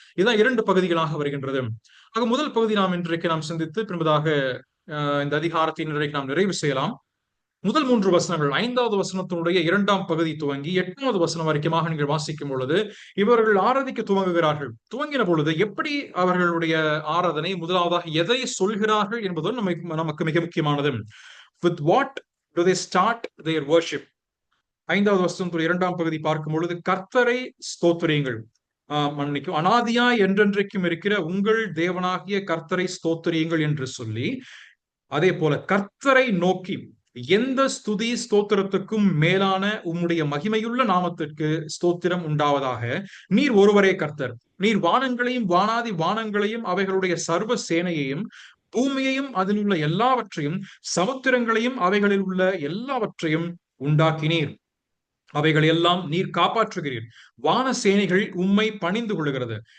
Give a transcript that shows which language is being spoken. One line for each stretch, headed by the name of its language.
Tamil: இதுதான் 2 பகுதிகளாக வருகின்றது. ஆக முதல் பகுதி இன்றைக்கு நாம் சிந்தித்து பின்பதாக இந்த அதிகாரத்தின் இன்றைக்கு நாம் நிறைவு செய்யலாம். முதல் 3 வசனங்கள், 5வது வசனத்தினுடைய 2ஆம் பகுதி துவங்கி 8வது வசனம் வரைக்குமாக நீங்கள் வாசிக்கும் பொழுது இவர்கள் ஆராதிக்க துவங்குகிறார்கள். துவங்கின பொழுது எப்படி அவர்களுடைய ஆராதனை, முதலாவதாக எதை சொல்கிறார்கள் என்பதும் நமக்கு மிக முக்கியமானது.
English: With what do they start their worship?
Tamil: 5வது வசனத்துடைய 2ஆம் பகுதி பார்க்கும் பொழுது கர்த்தரை ஸ்தோத்திரியுங்கள், மன்னிக்கும், அனாதியா என்றென்றைக்கும் இருக்கிற உங்கள் தேவனாகிய கர்த்தரை ஸ்தோத்திரியுங்கள் என்று சொல்லி, அதே போல கர்த்தரை நோக்கி எந்த ஸ்துதி ஸ்தோத்திரத்துக்கும் மேலான உம்முடைய மகிமையுள்ள நாமத்திற்கு ஸ்தோத்திரம் உண்டாவதாக, நீர் ஒருவரே கர்த்தர், நீர் வானங்களையும் வானாதி வானங்களையும் அவைகளுடைய சர்வ சேனையையும் பூமியையும் அதில் உள்ள எல்லாவற்றையும் சமுத்திரங்களையும் அவைகளில் உள்ள எல்லாவற்றையும் உண்டாக்கினீர், அவைகள் எல்லாம் நீர் காப்பாற்றுகிறீர், வான சேனைகள் உம்மை பணிந்து கொள்கிறது.